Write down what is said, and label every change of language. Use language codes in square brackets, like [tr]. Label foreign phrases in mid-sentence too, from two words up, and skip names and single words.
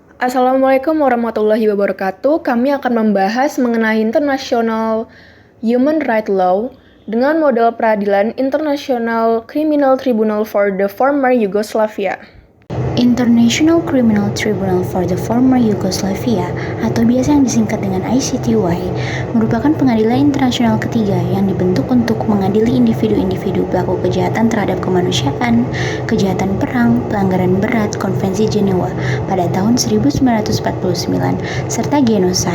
[id] Assalamualaikum warahmatullahi wabarakatuh. Kami akan membahas mengenai [en] International Human Rights Law [id] dengan model peradilan International Criminal Tribunal for the Former Yugoslavia. International Criminal Tribunal for the Former Yugoslavia atau biasa yang disingkat dengan ICTY merupakan pengadilan internasional ketiga yang dibentuk untuk mengadili individu-individu pelaku kejahatan terhadap kemanusiaan, kejahatan perang, pelanggaran berat Konvensi Jenewa pada tahun 1949, serta genosida.